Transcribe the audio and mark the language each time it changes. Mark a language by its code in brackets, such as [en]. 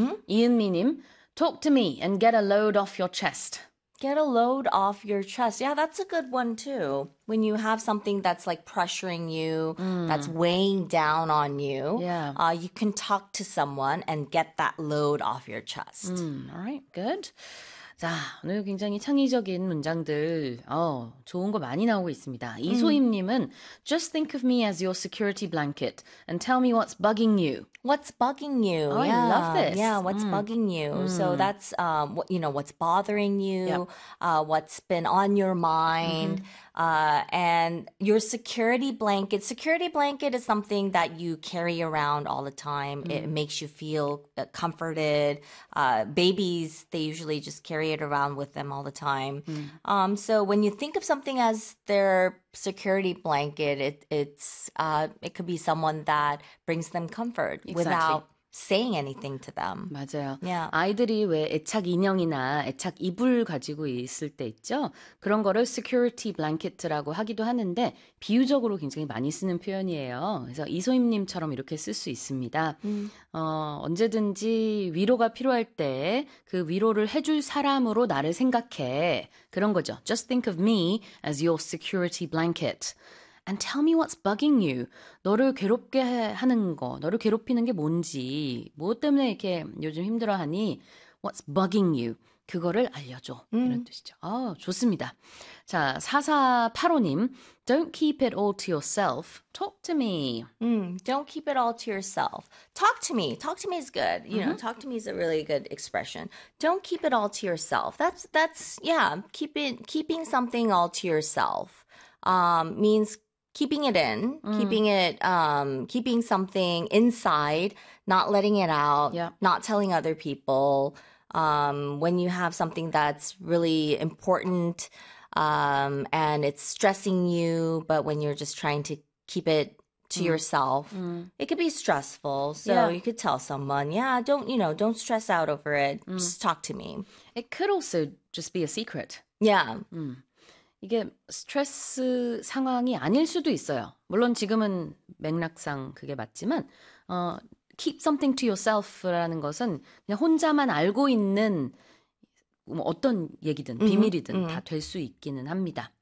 [en] 이은미님, talk to me and get a load off your chest. Get a load off your chest. Yeah, that's a good one too. When you have something that's like pressuring you, that's weighing down on you, you can talk to someone and get that load off your chest. All right, good. [ko] 자, 오늘 굉장히 창의적인 문장들, 좋은 거 많이 나오고 있습니다. [en] 이소임님은 Just think of me as your security blanket and tell me what's bugging you. What's bugging you? Oh, yeah. I love this. Yeah, what's bugging you? So that's, you know, what's bothering you, what's been on your mind, and your security blanket. Security blanket is something that you carry around all the time. It makes you feel comforted. Babies, they usually just carry it around with them all the time. So when you think of something as their security blanket, it could be someone that brings them comfort. Exactly. Without saying anything to them. [ko] 맞아요. [en] Yeah. [ko] 아이들이 왜 애착 인형이나 애착 이불 가지고 있을 때 있죠? 그런 거를 security blanket라고 하기도 하는데 비유적으로 굉장히 많이 쓰는 표현이에요. 그래서 이소임님처럼 이렇게 쓸 수 있습니다. 언제든지 위로가 필요할 때 그 위로를 해줄 사람으로 나를 생각해. 그런 거죠. [en] Just think of me as your security blanket. And tell me what's bugging you. [ko] 너를 괴롭게 하는 거, 너를 괴롭히는 게 뭔지, 무엇 때문에 이렇게 요즘 힘들어하니, [en] what's bugging you? [ko] 그거를 알려줘. 이런 뜻이죠. 좋습니다. [en] 자, 4485님. Don't keep it all to yourself. Talk to me. Don't keep it all to yourself. Talk to me. Talk to me is good. You know, talk to me is a really good expression. Don't keep it all to yourself. Keeping something all to yourself. Means keeping it in, keeping something inside, not letting it out, not telling other people. When you have something that's really important, and it's stressing you, but when you're just trying to keep it to yourself, it could be stressful. So you could tell someone, don't stress out over it. Just talk to me. It could also just be a secret. Yeah. [ko] 이게 스트레스 상황이 아닐 수도 있어요. 물론 지금은 맥락상 그게 맞지만 keep something to yourself라는 것은 그냥 혼자만 알고 있는 뭐 어떤 얘기든 비밀이든 다 될 수 있기는 합니다.